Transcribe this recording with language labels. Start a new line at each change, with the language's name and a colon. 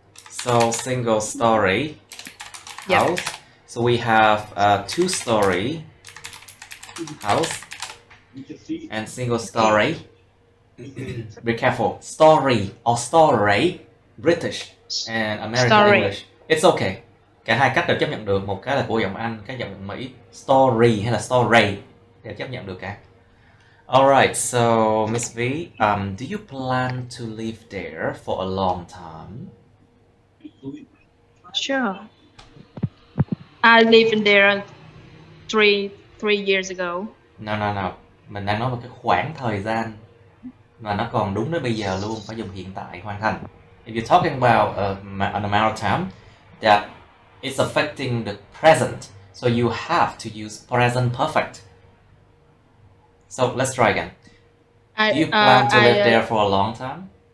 English: So single story house. So we have a 2-story house and single story. Be careful. Story or story, British and American English. It's okay.
Vietnamese: Cả hai cách đều chấp nhận được. Một cái là của giọng Anh, cái giọng Mỹ. Story hay là story đều chấp nhận được cả.
English: Alright, so Miss V, do you plan to live there for a long time? Sure. I lived in there three years ago. No.
Vietnamese: Mình đang nói về cái khoảng thời gian mà nó còn đúng đến bây giờ luôn, phải dùng hiện tại hoàn thành.
English: If you're talking about an amount of time that it's affecting the present, so you have to use present perfect. So let's try again. Do you plan to live there for a long time?